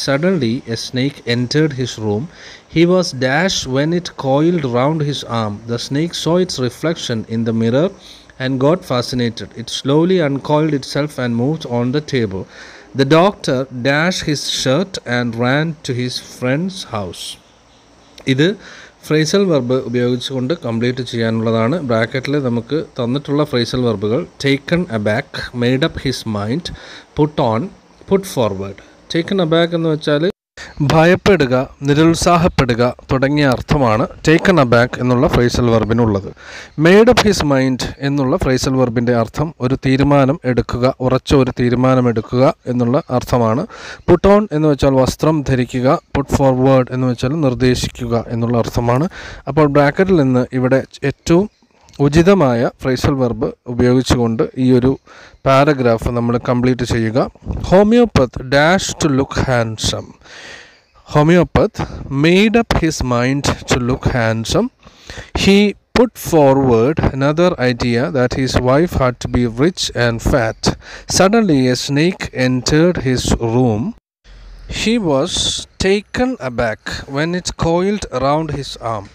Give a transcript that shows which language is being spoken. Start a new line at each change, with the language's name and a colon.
English: Suddenly, a snake entered his room. He was dashed when it coiled round his arm. The snake saw its reflection in the mirror and got fascinated. It slowly uncoiled itself and moved on the table. The doctor dashed his shirt and ran to his friend's house.
Malayalam: ഇത് phrasal verb ഉപയോഗിച്ചുകൊണ്ട് complete ചെയ്യാനുള്ളതാണ്. ബ്രാക്കറ്റിൽ നമുക്ക് തന്നിട്ടുള്ള phrasal വെർബുകൾ taken aback, made up his mind, put on, put forward. Taken aback എന്ന് വെച്ചാൽ ഭയപ്പെടുക, നിരുത്സാഹപ്പെടുക തുടങ്ങിയ അർത്ഥമാണ് taken aback എന്നുള്ള phrasal വെർബിനുള്ളത്. Made up his mind എന്നുള്ള ഫ്രേസൽ വെർബിൻ്റെ അർത്ഥം ഒരു തീരുമാനം എടുക്കുക, ഉറച്ച ഒരു തീരുമാനം എടുക്കുക എന്നുള്ള അർത്ഥമാണ്. പുട്ട് ഓൺ എന്ന് വെച്ചാൽ വസ്ത്രം ധരിക്കുക, പുട്ട് ഫോർവേഡ് എന്ന് വെച്ചാൽ നിർദ്ദേശിക്കുക എന്നുള്ള അർത്ഥമാണ്. അപ്പോൾ ബ്രാക്കറ്റിൽ നിന്ന് ഇവിടെ ഏറ്റവും ഉചിതമായ ഫ്രേസൽ വെർബ് ഉപയോഗിച്ചുകൊണ്ട് ഈ ഒരു പാരഗ്രാഫ് നമ്മൾ കംപ്ലീറ്റ് ചെയ്യുക.
English: Homeopath dash to look handsome. Homeopath made up his mind to look handsome. He put forward another idea that his wife had to be rich and fat. Suddenly a snake entered his room. He was taken aback when it coiled around his arm.